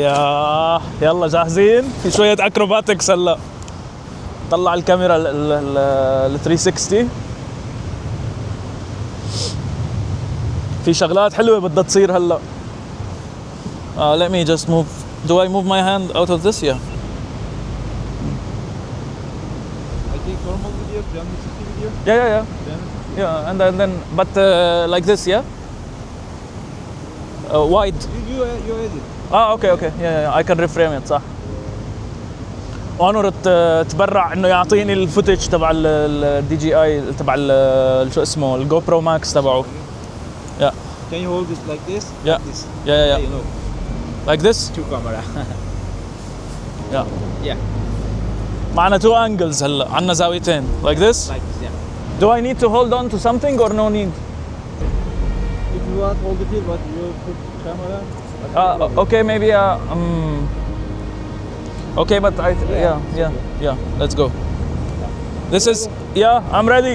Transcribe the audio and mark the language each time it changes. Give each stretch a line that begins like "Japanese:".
Arabic: يا يلا جاهزين؟ في شوية اكروباتكس هلا. طلع الكاميرا ال 360. في شغلات حلوة بدها تصير هلا.
English: Let me just move. Do I move my hand out of this? Yeah. I think normal video, 360 video. Yeah. Yeah, and then but like this, yeah. Wide. You edit.
Arabic: اوكي يا
English: I can reframe it
Arabic: صح. اونر تبرع انه يعطيني الفوتج تبع الدي جي اي تبع شو اسمه الجو برو ماكس تبعه.
English: Yeah. Can you hold it like this? Yeah. Like this. Yeah. You know, Like this? two camera. Yeah. Yeah.
Arabic: معنا
English: two angles
Arabic: هلا، عنا زاويتين.
English: Like this? Like this, yeah. Do I need to hold on to something or no need? If you want hold it here, but you put camera. Okay, maybe okay, but yeah. Let's go. This is I'm ready.